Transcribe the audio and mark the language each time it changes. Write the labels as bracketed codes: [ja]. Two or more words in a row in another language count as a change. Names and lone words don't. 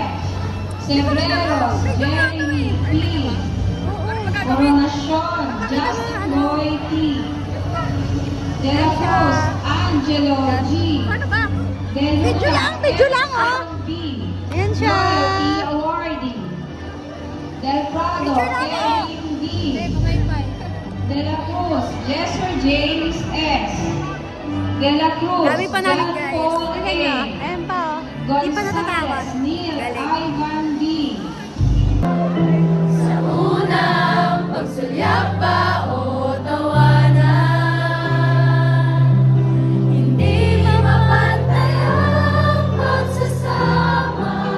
[tl] Sebreros, Jeremy P. Coronacion, Justin Roy T. De La Cruz, Angelo G. Ano ba? De Luna, Video lang, oh. Alan B. Ayan siya. [en] Loyalty Awardee. [tl] Del Prado, Erin D. De La Cruz, Jesser James S. De La Cruz, Dami pa namin John guys. Paul Tingnan A. nyo. Ayan pa, oh. Hindi pa natatawag. Gonzales, Neil Galing. Ivan D. Sa unang pagsulyap ba o tawanan, hindi mapantay ang pagsasama.